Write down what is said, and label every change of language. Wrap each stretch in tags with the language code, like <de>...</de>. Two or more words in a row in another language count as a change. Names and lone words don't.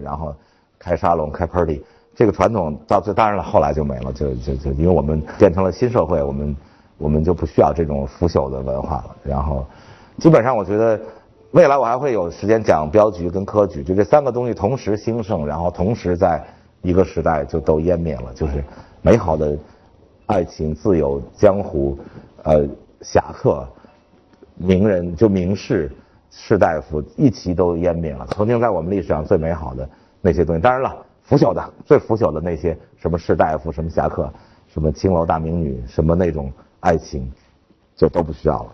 <zh>然後開沙龍開 party， 這個傳統到最當然了後來就沒了，就因為我們變成了新社會，我們就不需要這種腐朽的文化了，然後基本上我覺得未來我還會有時間講鏢局跟科舉，就這三個東西同時興盛，然後同時在一個時代就都湮滅了，就是美好的愛情、自由、江湖、俠客、名人就名士、士大夫一起都湮滅了。曾經在我們歷史上最美好的那些東西，當然了，腐朽的、最腐朽的那些什麼士大夫、什麼俠客、什麼青樓大名女、什麼那種愛情，就都不需要了。</zh>